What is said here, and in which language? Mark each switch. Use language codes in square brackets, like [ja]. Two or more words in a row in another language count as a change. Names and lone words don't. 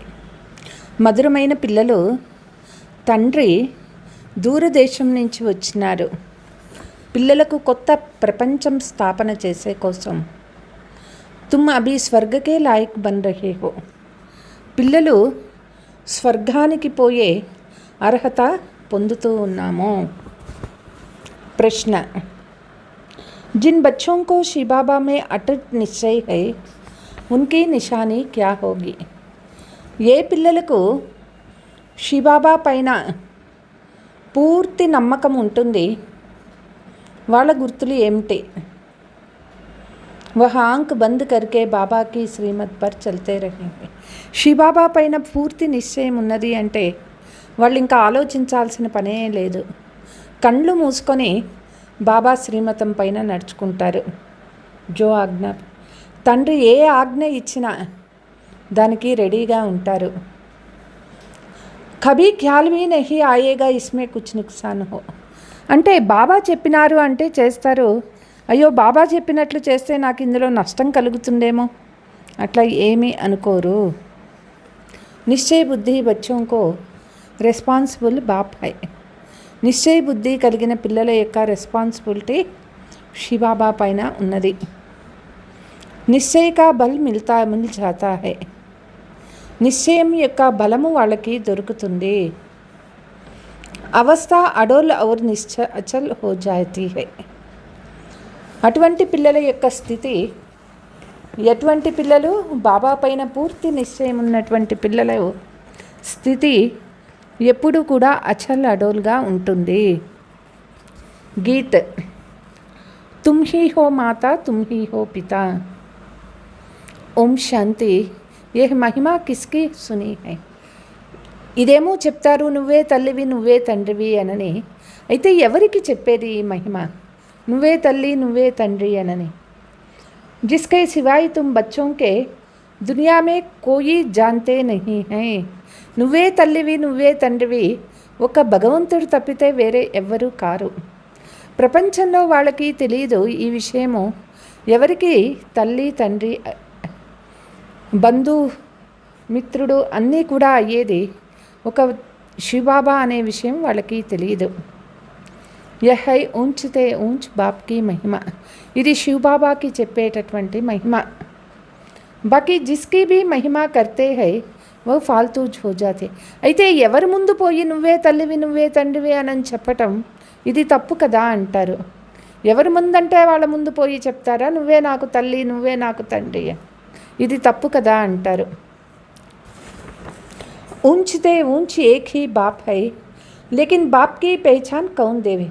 [te] మధురమైన పిల్లలు, తండ్రి దూరదేశం నుంచి వచ్చినారు పిల్లలకు కొత్త ప్రపంచం స్థాపన చేసే కోసం. [hi] तुम अभी स्वर्गके लायक बन रहे हो. [te] పిల్లలు స్వర్గానికి పోయే అర్హత పొందుతూ ఉన్నాము. [hi] ప్రశ్న, जिन बच्चों को शिव बाबा में अटूट निश्चय है उनकी निशानी क्या होगी. [te] ఏ పిల్లలకు శివబాబా పైన పూర్తి నమ్మకం ఉంటుంది వాళ్ళ గుర్తులు ఏమిటి. [hi] वह आंख बंद करके बाबा की श्रीमत पर चलते रहेंगे. [te] శివబాబా పైన పూర్తి నిశ్చయం ఉన్నది అంటే వాళ్ళు ఇంకా ఆలోచించాల్సిన పనే లేదు. కళ్ళు మూసుకొని బాబా శ్రీమతం పైన నడుచుకుంటారు. [hi] जो आज्ञा, [te] తండ్రి ఏ ఆజ్ఞ ఇచ్చినా దానికి రెడీగా ఉంటారు. [hi] कभी ख्याल भी नहीं आयेगा इसमें कुछ नुकसान हो. [te] అంటే బాబా చెప్పినారు అంటే చేస్తారు. అయ్యో బాబా చెప్పినట్లు చేస్తే నాకు ఇందులో నష్టం కలుగుతుందేమో అట్లా ఏమీ అనుకోరు. [hi] निश्चय बुद्धि बच्चोंको रिस्पॉन्सिबल बाप है. [te] నిశ్చయ బుద్ధి కలిగిన పిల్లల యొక్క రెస్పాన్సిబిలిటీ శివబాబా పైన ఉన్నది. [hi] निश्चय का बल मिल जाता है. [te] నిశ్చయం యొక్క బలము వాళ్ళకి దొరుకుతుంది. [hi] अवस्था अडोल और अचल हो जाती है. [te] అటువంటి పిల్లల యొక్క స్థితి, ఎటువంటి పిల్లలు బాబా పైన పూర్తి నిశ్చయం ఉన్నటువంటి పిల్లల స్థితి ఎప్పుడు కూడా అచల్ అడోల్గా ఉంటుంది. [hi] गीत तुम ही हो माता तुम ही हो पिता. ओम शांति। ये महिमा किसकी सुनी है. [te] ఇదేమో చెప్తారు నువ్వే తల్లివి నువ్వే తండ్రివి అనని. అయితే ఎవరికి చెప్పేది ఈ మహిమ? నువ్వే తల్లి నువ్వే తండ్రి అనని. [hi] जिसके सिवाय तुम बच्चों के दुनिया में कोई जानते नहीं है. [te] నువ్వే తల్లివి నువ్వే తండ్రివి ఒక భగవంతుడు తప్పితే వేరే ఎవ్వరూ కారు. ప్రపంచంలో వాళ్ళకి తెలియదు ఈ విషయము. ఎవరికి తల్లి తండ్రి బంధు మిత్రుడు అన్నీ కూడా అయ్యేది ఒక శివబాబా అనే విషయం వాళ్ళకి తెలియదు. [hi] यहै ऊंचेते ऊंच बापकी महिमा. [te] ఇది శివబాబాకి చెప్పేటటువంటి మహిమ. [hi] बाकी जिसकी भी महिमा करते है ओ फालतू हो जाते. [te] అయితే ఎవరి ముందు పోయి నువ్వే తల్లివి నువ్వే తండ్రివి అని చెప్పటం ఇది తప్పు కదా అంటారు. ఎవరి ముందంటే వాళ్ళ ముందు పోయి చెప్తారా నువ్వే నాకు తల్లి నువ్వే నాకు తండ్రి, ఇది తప్పు కదా అంటారు. [hi] ऊंचेते ऊंचे एक ही बाप है लेकिन बापकी पहचान कौन देवे.